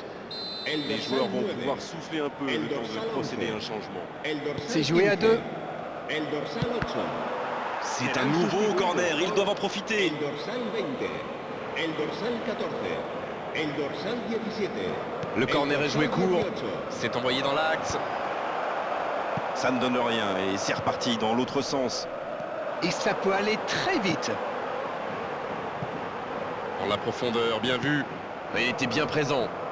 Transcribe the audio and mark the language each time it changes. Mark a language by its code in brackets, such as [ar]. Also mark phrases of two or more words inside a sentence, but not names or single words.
[es] El [fr] Les [es] dorsal [fr] joueurs vont [es] 9, [fr] pouvoir souffler un peu le temps de procéder à un changement. [es] el dorsal [fr] C'est joué à [es] 15, [fr] deux. [es] El dorsal 8. [fr] C'est un nouveau corner, ils doivent en profiter. [es] El dorsal 20. El dorsal 14. El dorsal 17. [fr] Le corner est joué court. [es] 18. [fr] C'est envoyé dans l'axe. Ça ne donne rien et c'est reparti dans l'autre sens. Et ça peut aller très vite. Dans la profondeur, bien vu. Mais il était bien présent.